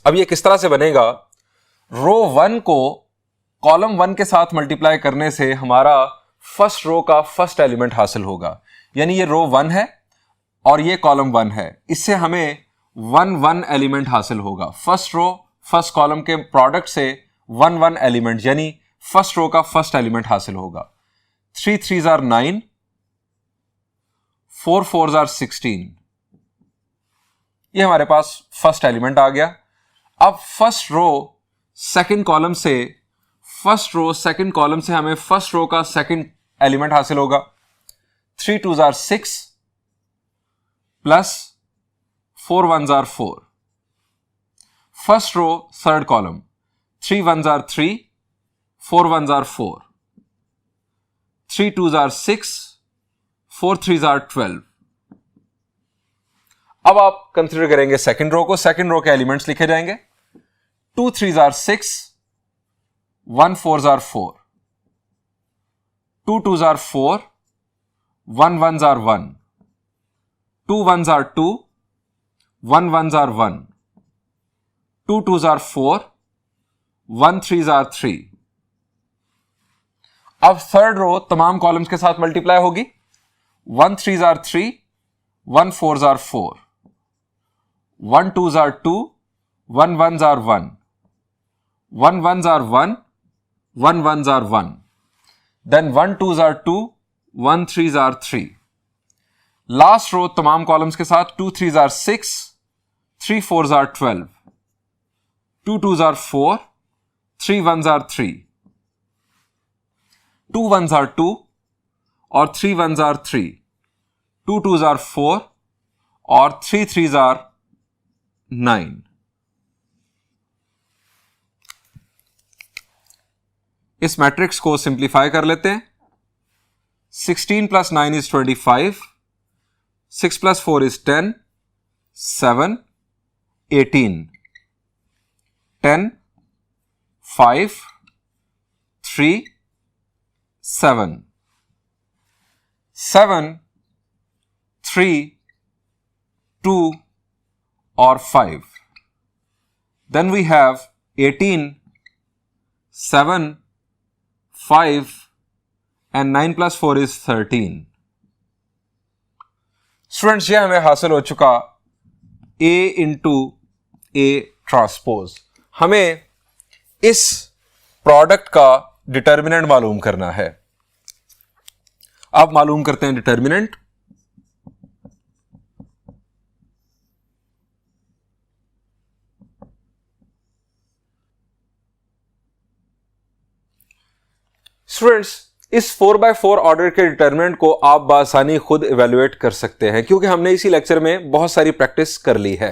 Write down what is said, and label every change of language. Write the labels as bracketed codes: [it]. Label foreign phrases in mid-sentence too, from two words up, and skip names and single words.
[ur] اب یہ کس طرح سے بنے گا، رو 1 کو کالم 1 کے ساتھ ملٹی پلائی کرنے سے ہمارا [en] first row [ur] का [en] first element [ur] حاصل ہوگا. یعنی یہ رو 1 ہے اور یہ کالم 1 ہے، اس سے ہمیں 1 1 ایلیمنٹ حاصل ہوگا. [en] first row first column [ur] کے پروڈکٹ سے 1 1 ایلیمنٹ یعنی [en] first row [ur] का [en] first element [ur] حاصل ہوگا. [en] 3 3s are 9, 4 4s are 16। [ur] یہ ہمارے پاس [en] first element [ur] آ گیا. अब [en] first row second column [ur] سے ہمیں [en] first row [ur] का [en] second element [ur] حاصل ہوگا. [en] 3 2s are 6 प्लस 4 1s are 4। first row third column 3 1s are 3, 4 1s are 4, 3 2s are 6, 4 3s are 12। [ur] اب آپ کنسیڈر کریں گے [en] second row [ur] को, [en] second row [ur] کے ایلیمنٹس لکھے جائیں گے. [en] 2 3s are 6, 1 4s are 4, 2 2s are 4, 1 1s are 1, 2 1s are 2, 1 1s are 1, 2 2s are 4, 1 3s are 3। [ur] अब [en] third row [ur] تمام کالمز کے ساتھ ملٹی پلائی ہوگی. [en] 1 3s are 3, 1 4s are 4, 1 2s are 2, 1 1s are 1, 1 1s are 1, 1 1s are 1, then 1 2s are 2, 1 3s are 3। last row [ur] تمام کالمز کے ساتھ [en] 2 3s are 6, 3 4s are 12, 2 2s are 4, 3 1s are 3, 2 1s are 2 और 3 1s are 3, 2 2s are 4 और 3 3s are 9। [ur] اس میٹرکس کو سمپلیفائی کر لیتے ہیں. [en] 16 plus 9 is 25, 6 plus 4 is 10, 7 18, 10 5 3 7 7 3 2 और 5। Then we have 18 7 5 and 9 plus 4 is 13। [ur] سٹوڈنٹس، یہ ہمیں حاصل ہو چکا [en] A into A transpose. [ur] ہمیں اس پروڈکٹ کا ڈیٹرمیننٹ معلوم کرنا ہے. آپ معلوم کرتے ہیں ڈیٹرمیننٹ۔ سٹوڈنٹس، اس 4x4 آرڈر کے ڈیٹرمیننٹ کو آپ بآسانی خود ایویلیوایٹ کر سکتے ہیں، کیونکہ ہم نے اسی لیکچر میں بہت ساری پریکٹس کر لی ہے.